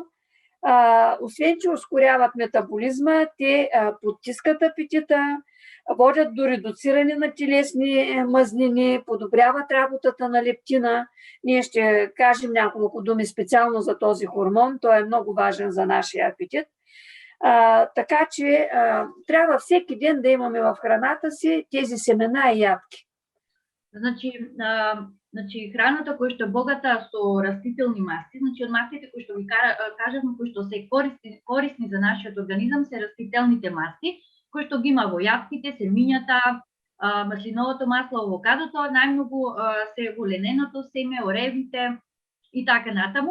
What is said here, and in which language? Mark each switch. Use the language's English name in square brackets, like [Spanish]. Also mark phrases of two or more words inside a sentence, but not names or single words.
[Bulgarian] Освен, че ускоряват метаболизма, те потискат апетита, водят до редуциране на телесни мазнини, подобряват работата на лептина. Ние ще кажем няколко думи специално за този хормон. Той е много важен за нашия апетит. Така че трябва всеки ден да имаме в храната си тези семена и ядки. [Macedonian] Значи храната која што е богата со растителни масти, значи од мастите кои што ви кажавме, кои што се корисни за нашиот организам, се растителните масти, кои што ги има во јадките, семињата, маслиновото масло, авокадото, најмногу се во лененото семе, оревите и така натаму.